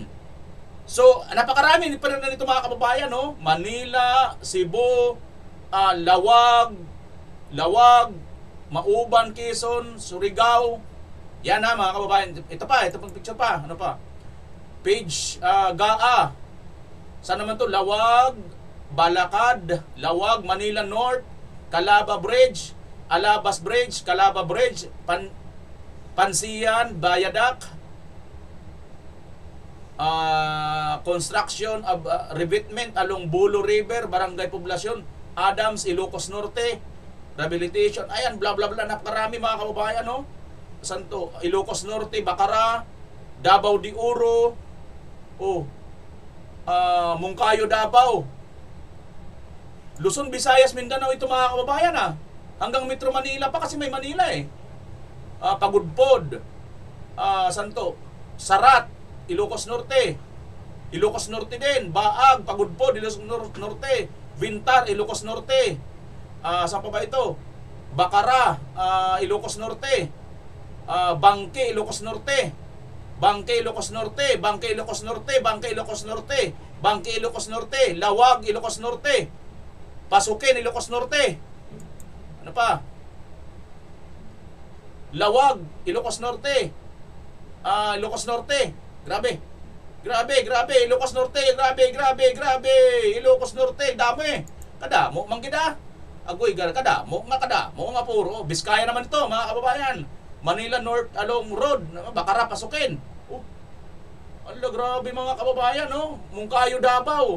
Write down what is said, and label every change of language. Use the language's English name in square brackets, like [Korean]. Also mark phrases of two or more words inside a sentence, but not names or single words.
[Filipino] So, napakarami pa rin na nito mga kababayan, no? Manila, Cebu, Lawag, Mauban, Quezon, Surigao. Yan na mga kababayan. Ito pang picture pa. Ano pa? Page GAA. Saan naman to? Lawag, Balakad, Lawag, Manila North, Calaba Bridge, Alabas Bridge, Calaba Bridge, Pansiyan, Bayadak, [English] construction of revetment along Bulo River, Barangay Poblacion, Adams, Ilocos Norte, [Filipino] rehabilitation. Ayan, bla bla bla. Napakarami mga kababayan, no? Santo, Ilocos Norte, Bacara, Davao de Oro, Mungkayo, Davao, Luzon, Visayas, Mindanao. Ito mga kababayan hanggang Metro Manila pa kasi may Manila Pagudpod, Santo, Sarat, Ilocos Norte din, Baag, Pagudpod, Ilocos Norte, Vintar, Ilocos Norte, saan pa ba ito? Bacara, Ilocos Norte, Bangke, Ilocos Norte, Bangke, Ilocos Norte, Bangke, Ilocos Norte, Bangke, Ilocos Norte, Bangke, Ilocos Norte, Lawag, Ilocos Norte, Pasukin, Ilocos Norte. Ano pa? Lawag, Ilocos Norte, Ilocos Norte. Grabe, Ilocos Norte, grabe, Ilocos Norte, dami. [Hiligaynon] Kadamo, manggida. Agoy, kadamo nga puro. [Filipino] Biskaya naman ito, mga kababayan. Manila North [English] along road, [Filipino] Bacara, Pasukin. Grabe mga kababayan, no? Mungkayo, Davao.